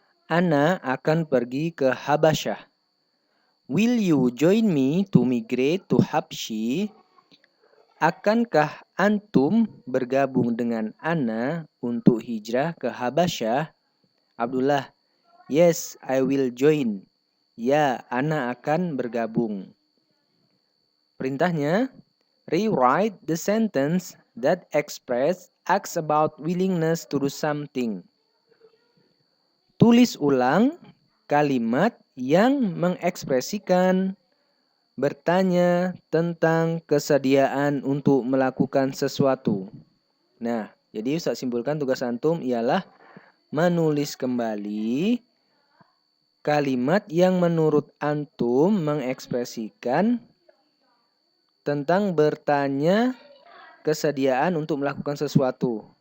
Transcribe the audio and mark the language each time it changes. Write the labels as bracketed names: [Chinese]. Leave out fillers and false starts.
[Indonesian] Ana akan pergi ke Habasyah. [English] Will you join me to migrate to Habshi? [Indonesian] Akankah antum bergabung dengan Ana untuk hijrah ke Habasyah? [English] Abdullah, yes, I will join. [Indonesian] Ya, Ana akan bergabung. Perintahnya, [English] rewrite the sentence that express acts about willingness to do something. [Indonesian] Tulis ulang kalimat yang mengekspresikan bertanya tentang kesediaan untuk melakukan sesuatu. Nah, jadi Ustaz simpulkan tugas antum ialah menulis kembali kalimat yang menurut antum mengekspresikan tentang bertanya kesediaan untuk melakukan sesuatu.